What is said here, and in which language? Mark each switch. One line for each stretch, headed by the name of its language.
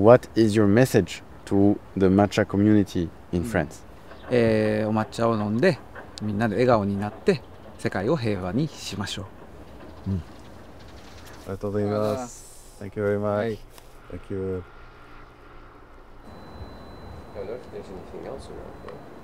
English: What is your message to the matcha community in France?
Japanese: お抹茶を飲んでみんなで笑顔になって世界を平和にしましょう。ありがとうございます。
English: Thank you very much. Thank you. I don't know if there's anything else around there.